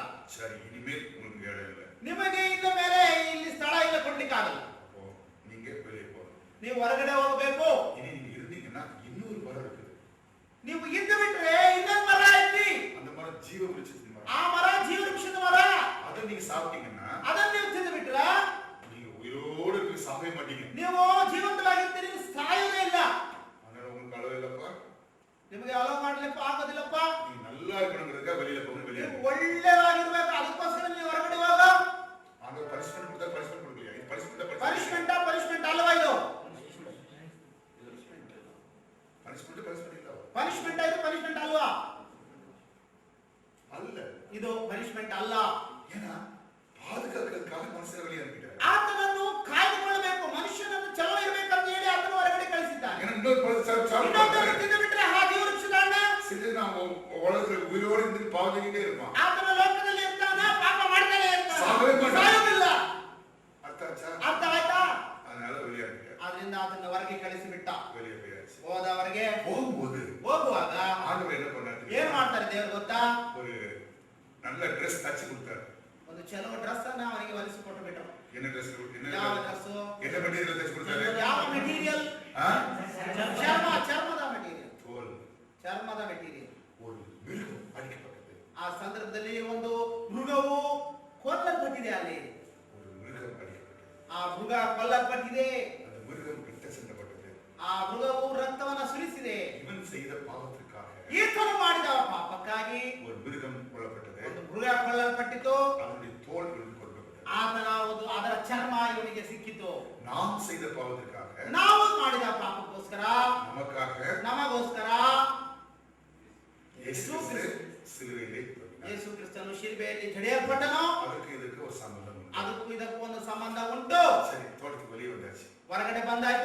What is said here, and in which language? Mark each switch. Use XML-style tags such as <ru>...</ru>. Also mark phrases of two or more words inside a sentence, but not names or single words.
<ta>சரி, இனிமேல் உங்களுக்கு வேலை இல்லை.</ta> <kn>ನಿಮಗೆ ಇನ್ನ ಮೇಲೆ ಇಲ್ಲಿ ಸ್ಥಳ ಇಲ್ಲ ಕೊಡ್ಲಿಕ್ಕಾಗಲ್ಲ.</kn> <ta>அப்போ நீங்க வெளியே போகணும்.</ta> <kn>ನೀವು ಹೊರಗಡೆ ಹೋಗಬೇಕು.</kn> <ta>இனி நீங்க இருந்தீங்கன்னா இன்னொரு மரம் இருக்குது.</ta> <kn>ನೀವು ಇದ್ದು ಬಿಟ್ರೆ ಇನ್ನೊಂದು ಮರ ಐತಿ.</kn> <ta>அந்த மரம் ஜீவ விருட்சத்தின் மரம்.</ta> <kn>ಆ ಮರ ಜೀವ ವೃಕ್ಷದ ಮರ.</kn> <ta>அதை நீங்க சாப்பிட்டீங்கன்னா</ta> <kn>ಅದನ್ನ ನೀವು ತಿಂದು ಬಿಟ್ರೆ</kn> <ta>நீங்க உயிரோடு இருக்க சாகவே மாட்டீங்க.</ta> <kn>ನೀವು ಜೀವಂತವಾಗಿರ್ತೀರಿ, ನೀವು ಸಾಯೋದೇ ಇಲ್ಲ.</kn> <ta>அதனால உங்களுக்கு அளவு இல்லப்பா.</ta> <kn>ನಿಮಗೆ ಅಲೋ ಮಾಡ್ಲಿಕ್ಕೆ ಆಗೋದಿಲ್ಲಪ್ಪ.</kn> <ta>நீங்க நல்லா இருக்கணுங்கிறதுக்காக வெளியில போகணும். வெளியே</ta> <kn>ನೀವು ಒಳ್ಳೆಯವಾಗಿರ್ಬೇಕು, ಅದಕ್ಕೋಸ್ಕರ ನೀವು ಹೊರಗಡೆ ಹೋಗ.</kn> <ta>ஆண்டவர் பனிஷ்மென்ட் கொடுத்தா பனிஷ்மென்ட் கொடுக்கலையா? இது பனிஷ்மென்ட்</ta> <kn>ಪನಿಷ್ಮೆಂಟ್ ಅಲ್ವಾ ಇದು?</kn> <ta>பனிஷ்மென்ட் இல்ல.</ta> <kn>ಪನಿಷ್ಮೆಂಟ್ ಆಯ್ತು, ಪನಿಷ್ಮೆಂಟ್ ಅಲ್ವಾ?</kn> <ta>அல்ல,</ta> <kn>ಇದು ಪನಿಷ್ಮೆಂಟ್ ಅಲ್ಲ.</kn> <ta>ஏன்னா பாதுகாக்கிறதுக்காக மனுஷனை வெளியே அனுப்பிட்டார்.</ta> <kn>ಆತನನ್ನು ಕಾಯ್ದುಕೊಳ್ಳಬೇಕು, ಮನುಷ್ಯನನ್ನು ಚಲೋ ಇರಬೇಕಂತ ಹೇಳಿ ಆತನು ಹೊರಗಡೆ ಕಳಿಸಿದ್ದಾನೆ.</kn> <ta>ஏன்னா இன்னொரு</ta> <kn>ಇನ್ನೊಂದನ್ನು ತಿಂದು ಬಿಟ್ರೆ ಆ ಜೀವ ವೃಕ್ಷದಾನ</kn> <ta>சில நாம் உலகத்துல உயிரோடு இருந்து பாவம் செஞ்சுட்டே இருப்பான்.</ta> <kn>ಆತನ ಲೋಕದಲ್ಲಿ ಇರ್ತಾನ, ಪಾಪ ಮಾಡ್ತಾನೆ ಇರ್ತಾನ, ಸಾವೇ ಮಾಡ್ತಾನೆ. ಸಾಯೋದಿಲ್ಲ. ಅರ್ಥ ಆಯ್ತಾ?</kn> <ta>அதனால வெளியே அனுப்பிட்டார்.</ta> <kn>ಆದ್ರಿಂದ ಅದನ್ನ ಹೊರಗೆ ಕಳಿಸಿಬಿಟ್ಟ.</kn> <ta>வெளியே போயாச்சு.</ta> <kn>ಹೋದವರೆಗೆ ಹೋಗುವಾಗ ಹೋಗುವಾಗ</kn> <ta>ஆண்டவர் என்ன பண்ணாரு?</ta> <kn>ಏನ್ ಮಾಡ್ತಾರೆ ದೇವರು ಗೊತ್ತಾ?</kn> <ta>ஒரு நல்ல ட்ரெஸ் தச்சு கொடுத்தாரு.</ta> <kn>ಒಂದು ಚಲೋ ಡ್ರೆಸ್ ಅನ್ನ ಅವನಿಗೆ ಹೊಲಿಸಿಕೊಟ್ಟು ಬಿಟ್ಟರು.</kn> <ta>என்ன ட்ரெஸ்?</ta> <kn>ಯಾವ ಡ್ರೆಸ್?</kn> <ta>என்ன மெட்டೀರಿಯಲ್ தச்சு கொடுத்தாரு?</ta> <kn>ಯಾವ ಮೆಟೀರಿಯಲ್? ಚರ್ಮದ ಮೆಟೀರಿಯಲ್.</kn> <ta>தோல்.</ta> <kn>ಚರ್ಮದ ಮೆಟೀರಿಯಲ್.</kn> <ta>ஒரு மிருகம் அடிக்கப்பட்டது.</ta> <kn>ಆ ಸಂದರ್ಭದಲ್ಲಿ ಒಂದು ಮೃಗವು ಕೊಲ್ಲಲ್ಪಟ್ಟಿದೆ. ಅಲ್ಲಿ</kn> <ta>ஒரு மிருகம் அடிக்கப்பட்டது.</ta> <kn>ಆ ಮೃಗ ಕೊಲ್ಲಲ್ಪಟ್ಟಿದೆ.</kn> <ta>அந்த மிருகம் ரத்த சிந்தப்பட்டது.</ta> <kn>ಆ ಮೃಗವು ರಕ್ತವನ್ನು ಸುರಿಸಿದೆ.</kn> <ta>இவன் செய்த பாவத்திற்காக</ta> <kn>ಈತನು ಮಾಡಿದ ಪಾಪಕ್ಕಾಗಿ</kn> <ta>ஒரு மிருகம் கொல்லப்பட்டது.</ta> <kn>ಒಂದು ಮೃಗ ಕೊಲ್ಲಲ್ಪಟ್ಟಿತು.</kn> <ta>அவனுடைய தோல் இவனுக்கு கொடுக்கப்பட்டது.</ta> <kn>ಆತನ ಒಂದು ಅದರ ಚರ್ಮ ಇವನಿಗೆ ಸಿಕ್ಕಿತು. நாம் செய்த பாவத்திற்காக, ನಾವು ಮಾಡಿದ ಪಾಪಕ್ಕೋಸ್ಕರ, ನಮಗೋಸ್ಕರ ಯೇಸು ಸಿಲುಬೆಯಲ್ಲಿ ಯೇಸು ಕ್ರಿಸ್ತನು ಶಿಲುಬೆಯಲ್ಲಿ ಜಡಿಯಲ್ಪಟ್ಟನು. ಅದಕ್ಕೆ ಇದಕ್ಕೆ ಒಂದು ಸಂಬಂಧ ಉಂಟು. ಅದಕ್ಕೂ ಇದಕ್ಕೂ ಒಂದು ಸಂಬಂಧ ಉಂಟು. ಸರಿ, ತೋಟಕ್ಕೆ</kn> <ta>வெளியே வந்தாச்சு.</ta> <kn>ಹೊರಗಡೆ ಬಂದಾಯ್ತು.</kn>